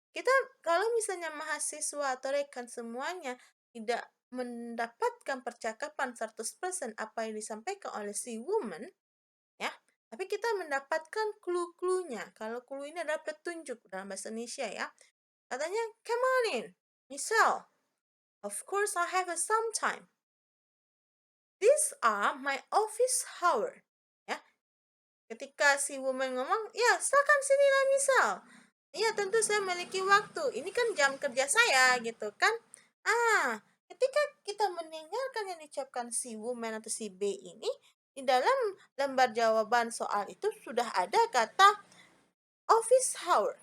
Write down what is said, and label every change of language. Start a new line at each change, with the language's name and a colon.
Indonesian: Kita kalau misalnya mahasiswa atau rekan semuanya tidak mendapatkan percakapan 100% apa yang disampaikan oleh si woman, ya. Tapi kita mendapatkan clue-cluenya. Kalau clue ini adalah petunjuk dalam bahasa Indonesia ya. Katanya,
English: come on in, Michelle. Of course I have some time. These are my office hour.
Indonesian: Ya. Ketika si woman ngomong, ya silakan sinilah Michelle. Iya, tentu saya memiliki waktu. Ini kan jam kerja saya, gitu kan. Ketika kita mendengarkan yang diucapkan si woman atau si B ini, di dalam lembar jawaban soal itu sudah ada kata office hour.